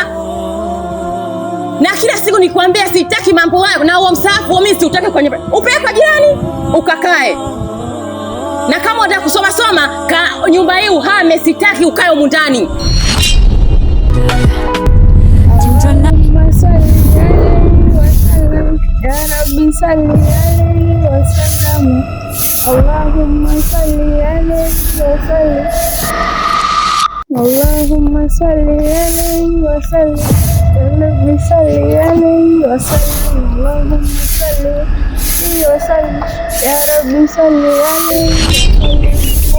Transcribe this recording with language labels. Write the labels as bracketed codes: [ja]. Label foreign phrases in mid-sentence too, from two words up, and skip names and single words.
[sw] Na kila siku nikwambia sitaki mambo hayo, na huo msahafu mimi siutaki kwenye upeleke kwa jirani ukakae. Na kama unataka kusoma soma, nyumba hii uhame, sitaki ukae humu ndani. [ar] يا رب صل عليه وسلم. اللهم صل عليه وسلم. اللهم صل عليه وسلم. يا رب صل عليه وسلم. اللهم صل عليه وسلم. يا رب صل عليه وسلم.